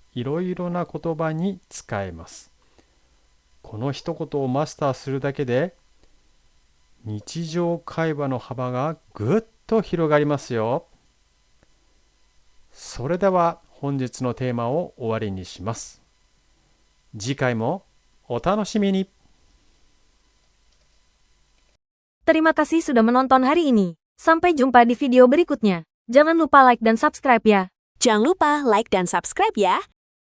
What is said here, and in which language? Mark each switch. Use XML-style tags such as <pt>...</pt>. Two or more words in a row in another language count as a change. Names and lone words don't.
<ja>いろいろな言葉に使えます。この一言をマスターするだけで日常会話の幅がぐっと広がりますよ。それでは本日のテーマを終わりにします。次回もお楽しみに。</ja> <id>Terima kasih sudah menonton hari ini. Sampai jumpa di video berikutnya. Jangan lupa like dan subscribe ya. Jangan lupa like dan subscribe ya.</id>